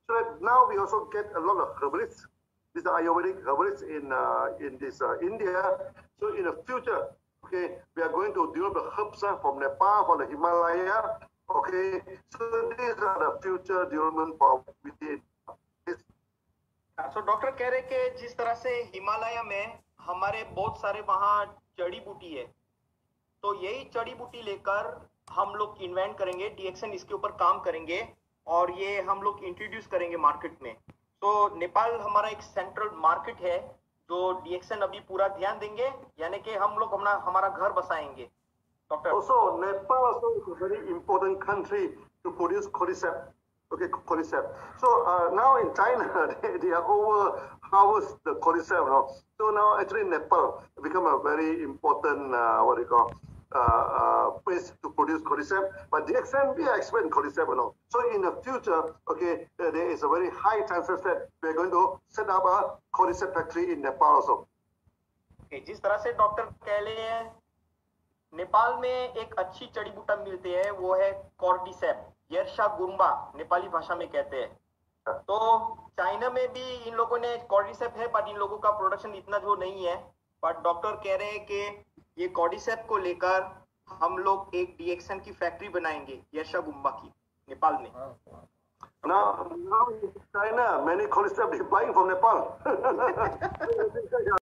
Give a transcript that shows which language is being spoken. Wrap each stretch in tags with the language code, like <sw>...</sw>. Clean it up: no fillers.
<en>So that now we also get a lot of herbalists. These are Ayurvedic herbalists in this India. So in the future, okay, we are going to develop the herbs from Nepal, from the Himalaya. Okay, so these are the future development for within.</en> <hi>So doctor कह रहे कि जिस तरह से हिमालय में हमारे बहुत सारे वहाँ जड़ी बूटी है, तो यही जड़ी बूटी लेकर हम लोग इन्वेंट करेंगे, डीएक्सन इसके ऊपर काम करेंगे और ये हम लोग इंट्रोड्यूस करेंगे मार्केट में। तो नेपाल हमारा एक सेंट्रल मार्केट है जो डीएक्सन अभी पूरा ध्यान देंगे, यानी कि हम लोग हमारा घर बसाएंगे। Doctor?</hi> <en>Also, Nepal also is a very important country to produce cordyceps. Okay, cordyceps. So now in China, they are overharvest the cordyceps. So now actually Nepal become a very important what do you call place to produce cordyceps. But DXN we are expert in cordyceps. So in the future, okay, there is a very high chances that we are going to set up a cordyceps factory in Nepal also.</en> <hi>Okay, जिस तरह से doctor कह रहे हैं नेपाल में एक अच्छी जड़ी बूटा मिलती है, वो है कॉर्डिसेप, यर्शा गुम्बा नेपाली भाषा में कहते हैं। तो चाइना में भी इन लोगों ने कॉर्डिसेप है, पर इन लोगों का प्रोडक्शन इतना जो नहीं है। पर डॉक्टर कह रहे हैं कि ये कॉर्डिसेप को लेकर हम लोग एक डीएक्सन की फैक्ट्री बनाएंगे यर्शा गुम्बा की नेपाल में।</hi> <en>Now in China, many cordyceps are buying from Nepal.</en>